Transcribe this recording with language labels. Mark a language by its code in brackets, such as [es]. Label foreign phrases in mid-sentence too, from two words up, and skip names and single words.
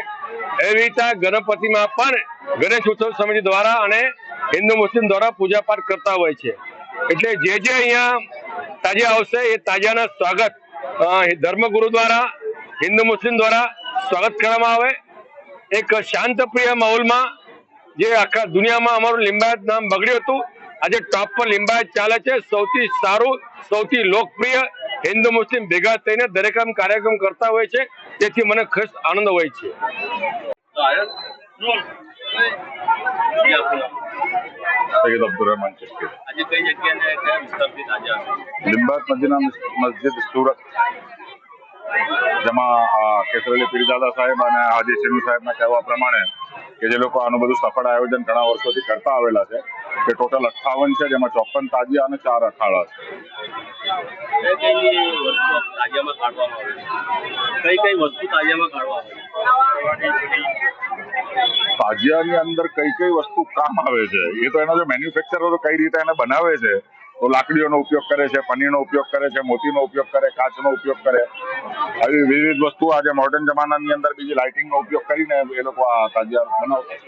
[gu] એવી રીતે ગણપતિમાં પણ ગણેશ ઉત્સવ સમિતિ દ્વારા અને હિંદુ મુસ્લિમ દ્વારા પૂજા પાઠ કરતા હોય છે। એટલે જે અહીંયા તાજિયા આવશે એ તાજિયાના સ્વાગત ધર્મગુરુ દ્વારા, હિંદુ મુસ્લિમ દ્વારા સ્વાગત કરવામાં આવે। એક શાંતપ્રિય માહોલમાં જે આખા દુનિયામાં અમારું લિંબાયત નામ બગડ્યું હતું, આજે ટોપ પર લિંબાયત ચાલે છે। સૌથી સારું, સૌથી લોકપ્રિય હિન્દુ મુસ્લિમ ભેગા થઈને દરેક કાર્યક્રમ કરતા હોય છે, તેથી મને ખાસ આનંદ હોય છે। सैयद अब्दुर रहमान चिश्ती, लिंबायत मदीना मस्जिद सूरत जमा केसर अली पीरज़ादा साहेब અને હાજી ચીનુ સાહેબના કહેવા પ્રમાણે કે જે લોકો આનું બધું સફળ આયોજન ઘણા વર્ષોથી કરતા આવેલા છે, તે ટોટલ 58 છે, જેમાં 54 તાજિયા અને 4 અખાડા છે। તાજિયાની અંદર કઈ કઈ વસ્તુ કામ આવે છે એ તો એનો જે મેન્યુફેક્ચરરો કઈ રીતે એને બનાવે છે, તો લાકડીઓનો ઉપયોગ કરે છે, પનીરનો ઉપયોગ કરે છે, મોતીનો ઉપયોગ કરે, કાચનો ઉપયોગ કરે, આવી વિવિધ વસ્તુ આજે મોડર્ન જમાનાની અંદર બીજી લાઇટિંગનો ઉપયોગ કરીને એ લોકો આ તાજિયા બનાવતા છે।